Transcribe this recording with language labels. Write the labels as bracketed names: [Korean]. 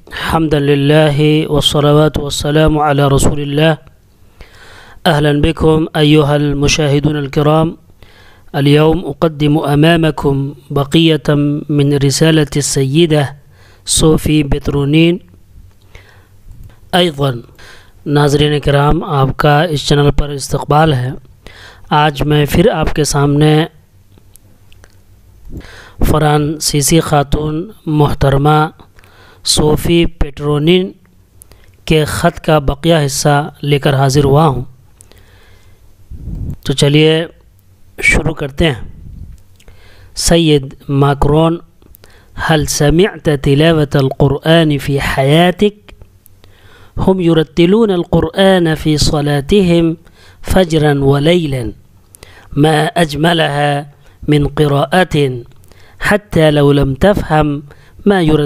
[Arabic] حمدا لله والصلوات والسلام على رسول الله. أهلا بكم أيها المشاهدون الكرام. اليوم أقدم أمامكم بقية من رسالة السيدة صوفی پیٹرونین. [Urdu] أيضا ناظرین کرام، آپ کا اس چینل پر استقبال ہے. آج میں پھر آپ کے سامنے فرانسیسی خاتون محترمہ صوفی پیٹرونین کے خط کا بقیہ حصہ لے کر حاضر ہوا ہوں. تو چلیے شروع کرتے ہیں. [Arabic] سید ماکرون، هل سمعت تلاوة القرآن في حياتك؟ هم يرتلون القرآن في صلاتهم فجرا وليلا، ما أجملها من قراءة، حتى لو لم تفهم ما